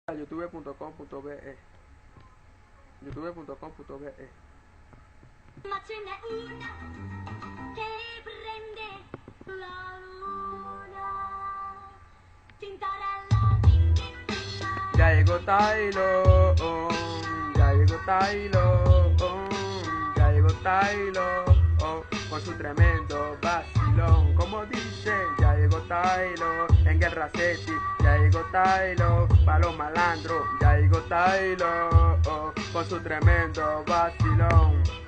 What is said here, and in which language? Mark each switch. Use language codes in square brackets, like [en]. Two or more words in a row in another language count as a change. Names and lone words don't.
[it] youtube.com.be youtube.com.be Ma ce n'è una che prende la luna, Tintarella, din, din, din, [es] Ya llegó Tylo, ya llegó Tylo, ya llegó Tylo, con su tremendo vacilón. Como dice, ya llegó Tylo en Guerra City, ya llegó Tylo pa' los malandros, ya llegó Tylo con su tremendo vacilón.